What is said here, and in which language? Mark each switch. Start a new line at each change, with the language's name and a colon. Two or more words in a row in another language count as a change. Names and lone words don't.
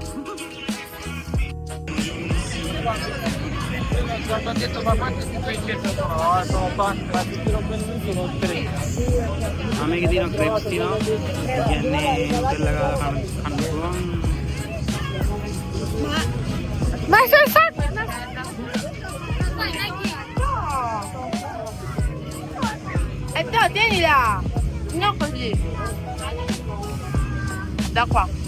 Sinhala: මේකේ තියෙන ක්‍රෙප්ස් තියෙනවා. කියන්නේ උඩලා ගාලා කන්න පුළුවන්. Masuk.
Italian: Tieni là. Non così. Da qua.